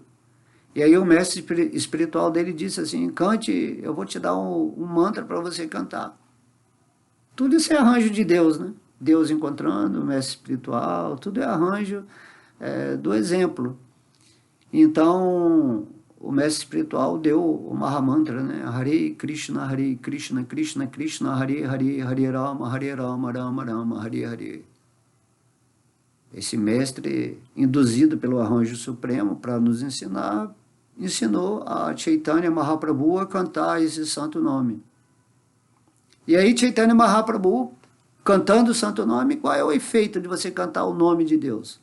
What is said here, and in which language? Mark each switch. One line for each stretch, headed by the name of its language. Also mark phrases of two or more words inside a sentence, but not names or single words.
Portuguese: E aí o mestre espiritual dele disse assim, cante, eu vou te dar um mantra para você cantar. Tudo isso é arranjo de Deus, né? Deus encontrando o mestre espiritual, tudo é arranjo do exemplo. Então, o mestre espiritual deu o Mahamantra, né?
Sanskrit: हरे कृष्ण, कृष्ण कृष्ण, हरे हरे, हरे राम, राम राम, हरे हरे.
Portuguese: Esse mestre, induzido pelo arranjo supremo para nos ensinar, ensinou a Chaitanya Mahaprabhu a cantar esse santo nome. E aí Chaitanya Mahaprabhu, cantando o santo nome, qual é o efeito de você cantar o nome de Deus?